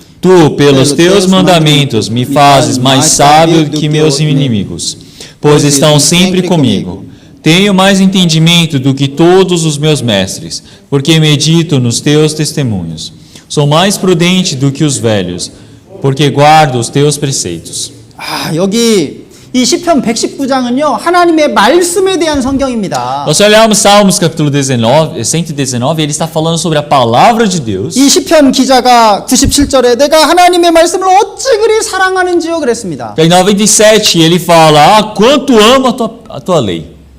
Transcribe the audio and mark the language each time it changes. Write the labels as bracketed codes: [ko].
[pt] Tu, pelos teus mandamentos, me fazes mais sábio do que meus inimigos, pois estão sempre comigo. Tenho mais entendimento do que todos os meus mestres, porque medito nos teus testemunhos. Sou mais prudente do que os velhos, porque guardo os teus preceitos. [ko] 여기 이 시편 119장은요 하나님의 말씀에 대한 성경입니다. [pt] Nós olhamos Salmos capítulo 119, ele está falando sobre a palavra de Deus. [ko] 이 시편 기자가 97절에 내가 하나님의 말씀을 어찌 그리 사랑하는지요 그랬습니다. [pt] Em 97 ele fala, quanto amo a tua lei.